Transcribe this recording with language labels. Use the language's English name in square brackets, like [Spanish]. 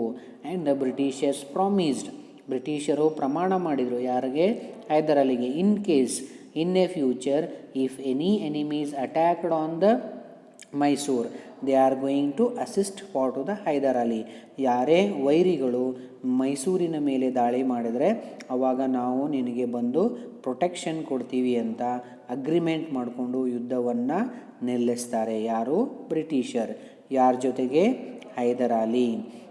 [English] and the Britishers promised, [Kannada] ಬ್ರಿಟಿಷರು ಪ್ರಮಾಣ ಮಾಡಿದರು ಯಾರಿಗೆ? Hyder ಅಲಿಗೆ. [English] In case in a future if any enemies attacked on the Mysore, they are going to assist for to the Hyder Ali. [Kannada] ಯಾರೇ ವೈರಿಗಳು ಮೈಸೂರಿನ ಮೇಲೆ ದಾಳಿ ಮಾಡಿದರೆ ಆವಾಗ ನಾವು ನಿನಗೆ ಬಂದು ಪ್ರೊಟೆಕ್ಷನ್ ಕೊಡ್ತೀವಿ ಅಂತ ಅಗ್ರಿಮೆಂಟ್ ಮಾಡಿಕೊಂಡು ಯುದ್ಧವನ್ನು ನಿಲ್ಲಿಸ್ತಾರೆ. ಯಾರು? ಬ್ರಿಟಿಷರ್. ಯಾರ ಜೊತೆಗೆ? ಹೈದರ್ ಅಲಿ.